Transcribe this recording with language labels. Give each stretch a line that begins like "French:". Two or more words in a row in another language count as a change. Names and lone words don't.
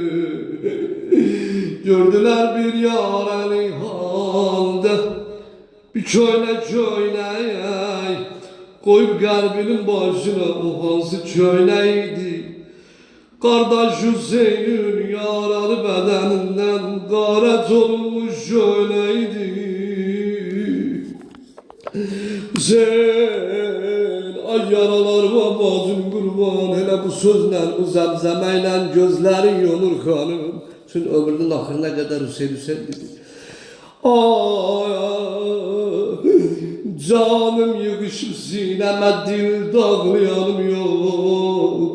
Azerbaijani: Gördülər bir yarəni halda Bir köynək Qoyub qəlbinin başına O hansı köynəkdir Qardaş Hüseynin yaralı bədənindən Qarət olunmuş köynəkdir
Turkish: Hüseyin ay yaralar ve bacım kurban Hele bu sözle bu zemzemeyle gözlerin yonur hanım Çünkü ömrünün ahırına kadar Hüseyin dedi
Azerbaijani: Ay canım yığışıp sineme dil dağlayanım yok